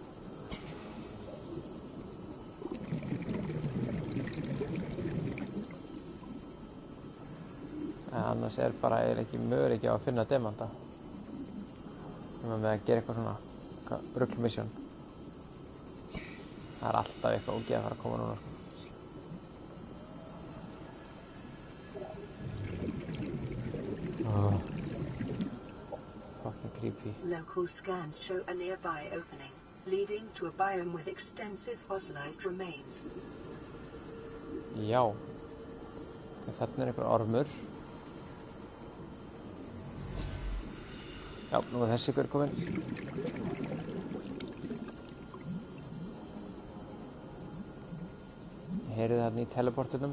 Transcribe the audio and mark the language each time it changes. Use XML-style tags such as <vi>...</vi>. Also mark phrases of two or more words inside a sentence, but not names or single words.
<is>En annars er bara eiginlega ekki möguleiki á að finna demanta. Með að gera eitthvað svona ruglmission. Það er alltaf eitthvað ógeð að fara að koma núna sko.</is> <en>Fucking creepy. Local scans show a nearby opening, leading to a biome with extensive fossilized remains.</en> <is>Já. Þarna er einhver ormur. Já, nú er þessi ykkur komin. Ég heyri það hérna í teleportunum.</is>